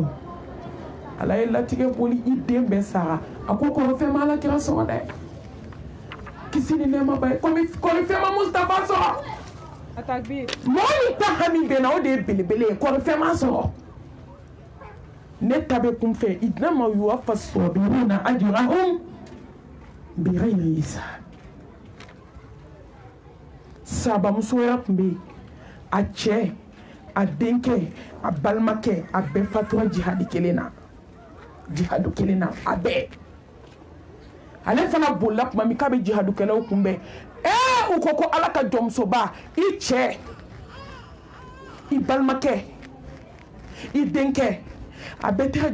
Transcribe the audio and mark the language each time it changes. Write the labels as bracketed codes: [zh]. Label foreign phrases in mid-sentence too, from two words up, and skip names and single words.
[bm] ala ye latigɛ boli i den bɛɛ sara a ko kɔrɔfɛn ma alakira sɔrɔ dɛ kisi ni nɛɛma ba ye kɔrɔfɛn ma Mustafa sɔrɔ mɔgɔ min ta hami bɛ na o de ye belebele ye kɔrɔfɛn ma sɔrɔ ne ta bɛ kun fɛ [ar] إنما يوفى الصابرون أجرهم بغير حساب [bm] sabamusoya tun bɛ yen a cɛ a denkɛ a balimakɛ a bɛɛ fatura jihadi kelen na a bɛɛ ale fana bolila tuma min k'a bɛ jihadukɛlaw kunbɛn u ko ko ala ka jɔnmusoba i cɛ i balimakɛ i denkɛ a bɛ taa